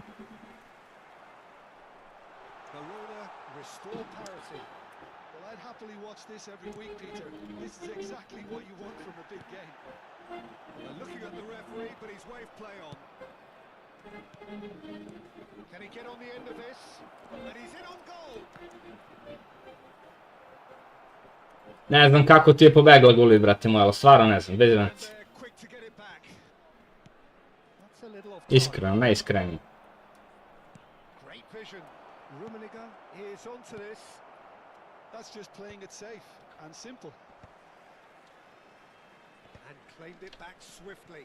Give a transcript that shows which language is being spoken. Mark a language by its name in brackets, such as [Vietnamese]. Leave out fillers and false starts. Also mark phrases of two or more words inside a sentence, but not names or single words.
[English] Verona restore parity. Well, I'd happily watch this every week, Peter. This is exactly what you want from a big game. They're looking at the referee, but he's waved play on. Can he get on the end of this? And he's in on goal! [Serbian] Ne znam kako ti je pobegla guli, brate moja, stvarno ne znam, bez [English] And [Serbian] veze. [English] they're quick to get it back. That's a little off [Serbian] Iskreno, najiskrenije. [English] Great vision. Rummenigge is onto this. That's just playing it safe and simple. And claimed it back swiftly.